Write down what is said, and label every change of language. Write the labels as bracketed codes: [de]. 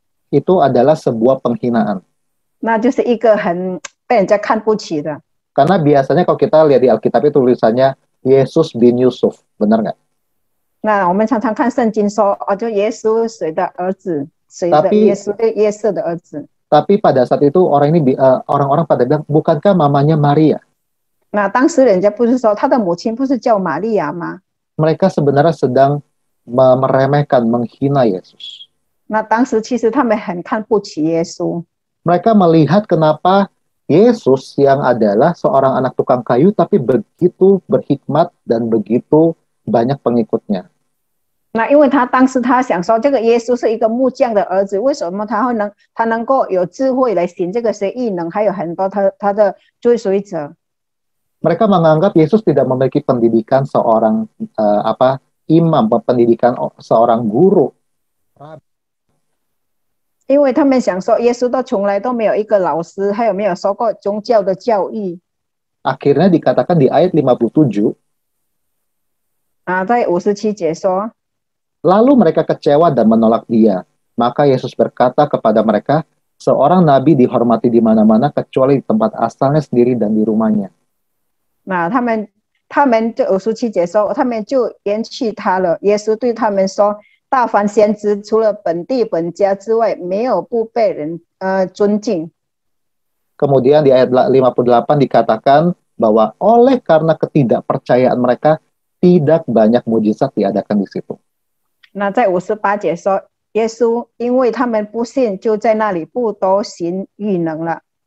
[id] itu adalah sebuah penghinaan. [zh] 那就是一个很被人家看不起的。 [id] Karena biasanya kalau kita lihat di Alkitab itu tulisannya Yesus bin Yusuf, benar nggak? [zh] 那我们常常看圣经说，就耶稣谁的儿子，谁的耶稣约瑟的儿子。 [id] Tapi pada saat itu orang-orang pada bilang, bukankah mamanya Maria? [zh] 那当时人家不是说他的母亲不是叫玛利亚吗？ [id] Mereka sebenarnya sedang meremehkan, menghina Yesus. [zh] 那当时其实他们很看不起耶稣。 [id] Mereka melihat kenapa Yesus yang adalah seorang anak tukang kayu tapi begitu berhikmat dan begitu banyak pengikutnya. [zh] 那因为他当时他想说，这个耶稣是一个木匠的儿子，为什么他能够有智慧来行这个些异能，还有很多他的追随者。 [id] Mereka menganggap Yesus tidak memiliki pendidikan seorang imam, pendidikan seorang guru. [zh] 因为他们想说，耶稣从来都没有一个老师，还有没有受过宗教的教育。 [id] Akhirnya dikatakan di ayat 57. [zh] 在57节说。 [id] Lalu mereka kecewa dan menolak dia. Maka Yesus berkata kepada mereka, seorang nabi dihormati di mana-mana kecuali di tempat asalnya sendiri dan di rumahnya. [zh] 那他们就57节说，他们就厌弃他了。耶稣对他们说，大凡先知除了本地本家之外，没有不被人尊敬。 [id] Kemudian di ayat 58 dikatakan bahwa oleh karena ketidakpercayaan mereka, tidak banyak mujizat diadakan di situ. [zh] 那在58节说，耶稣因为他们不信，就在那里不多行异能了。